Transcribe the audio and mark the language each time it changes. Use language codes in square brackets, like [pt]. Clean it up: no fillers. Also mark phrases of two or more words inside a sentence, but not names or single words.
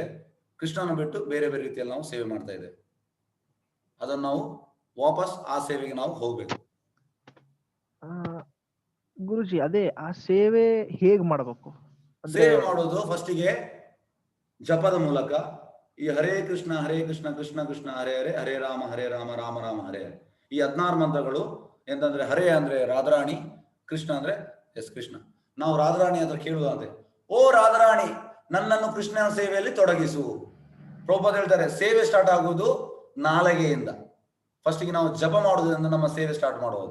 [kn] ಕೃಷ್ಣನ ಬಿಟ್ಟು ಬೇರೆ ಬೇರೆ ರೀತಿಯಲ್ಲಿ ನಾವು ಸೇವೆ ಮಾಡ್ತಾ ಇದ್ದೇವೆ. ಅದನ್ನು ನಾವು ವಾಪಸ್ ಆ ಸೇವೆಗೆ ನಾವು ಹೋಗ್ಬೇಕು. ಗುರುಜಿ, ಅದೇ ಆ ಸೇವೆ ಹೇಗ್ ಮಾಡ್ಬೇಕು? ಸೇವೆ ಮಾಡೋದು ಫಸ್ಟಿಗೆ ಜಪದ ಮೂಲಕ. [sa] ಈ ಹರೇ ಕೃಷ್ಣ ಕೃಷ್ಣ ಕೃಷ್ಣ ಹರೇ ಹರೇ, ಹರೇ ರಾಮ ರಾಮ ರಾಮ ಹರೇ ಹರೇ. [kn] ಈ 16 ಮಂತ್ರಗಳು ಎಂತಂದ್ರೆ, ಹರೇ ಅಂದ್ರೆ ರಾಧಾರಾಣಿ, ಕೃಷ್ಣ ಅಂದ್ರೆ ಕೃಷ್ಣ. ನಾವು ರಾಧಾರಾಣಿ ಹತ್ರ ಕೇಳುವುದಂತೆ, ಓ ರಾಧಾರಾಣಿ ನನ್ನನ್ನು ಕೃಷ್ಣನ ಸೇವೆಯಲ್ಲಿ ತೊಡಗಿಸು. ಪ್ರಭುಪಾದ ಹೇಳ್ತಾರೆ, ಸೇವೆ ಸ್ಟಾರ್ಟ್ ಆಗುವುದು ನಾಲಿಗೆಯಿಂದ. ಫಸ್ಟಿಗೆ ನಾವು ಜಪ ಮಾಡುವುದರಿಂದ ನಮ್ಮ ಸೇವೆ ಸ್ಟಾರ್ಟ್ ಮಾಡುವುದು.